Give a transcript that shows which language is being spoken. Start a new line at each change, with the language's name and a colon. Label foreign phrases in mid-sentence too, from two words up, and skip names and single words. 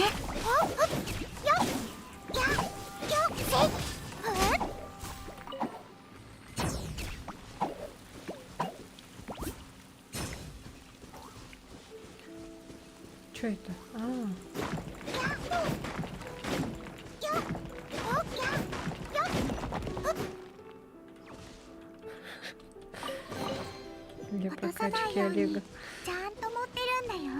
Russian: おっ、よっ、や、よっ、せっ、 Что это? А, よっ、おっ、や、よっ。 для
Japanese: 落とさない
Russian: прокачки
Japanese: よう
Russian: Олега.
Japanese: にちゃんと持ってるんだよ。